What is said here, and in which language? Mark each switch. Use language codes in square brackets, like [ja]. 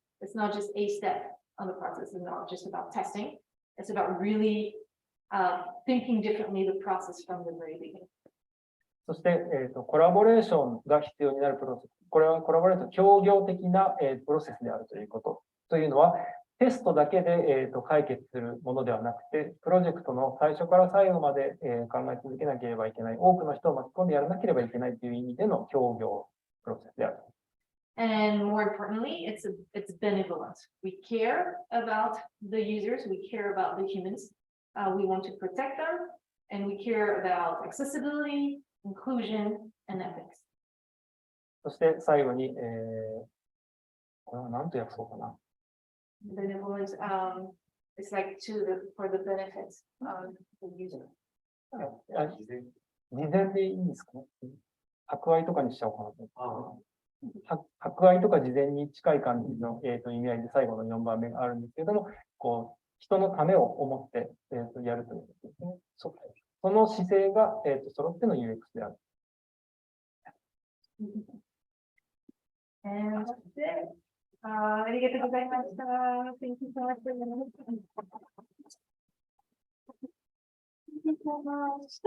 [en] It's not just a step on the process. It's not just about testing. It's about really thinking differently the process from the very beginning. [ja] そして、コラボレーションが必要になるプロセス。これはコラボレーション、協業的な、プロセスであるということ。というのは、テストだけで、解決するものではなくて、プロジェクトの最初から最後まで、考え続けなければいけない、多くの人を巻き込んでやらなければいけないという意味での協業プロセスである。 [en] And more importantly, it's benevolent. We care about the users. We care about the humans. We want to protect them, and we care about accessibility, inclusion, and ethics. [ja] そして最後に、これは何と訳そうかな。 [en] Benevolent, it's like for the benefits of the user. [ja] 事前でいいんですかね。博愛とかにしちゃおうかなと。博愛とか事前に近い感じの、意味合いで最後の4番目があるんですけれども、こう人のためを思って、やるということですね。その姿勢が、揃っての UX である。 [en] And that's it. [ja] ありがとうございました。 [en] Thank you so much for your time. Thank you so much.